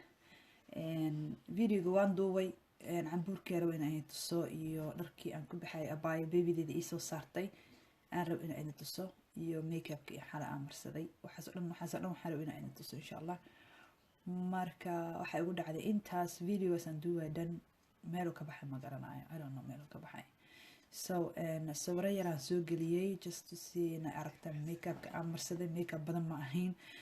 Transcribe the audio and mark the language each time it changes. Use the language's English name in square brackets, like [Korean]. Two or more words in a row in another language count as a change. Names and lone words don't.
[Somali] videoga waan duubay cambuurkeera weyn ay tuso iyo dharkii aan ku baxay abaayo babydeeda ii soo saartay aan rab in ay tuso iyo makeup iyo xala aan marsaday waxaas dhan waxaan rab in ay tuso insha Allah marka waxa igu dhacday intaas videos aan duubay dhan meel ka baxay ma garanayo [English] I don't know [Somali] meel ka baxay so sawir yar aan soo galiyay [English] just to see [Somali] in aragta makeup aan marsaday makeup badan ma ahayn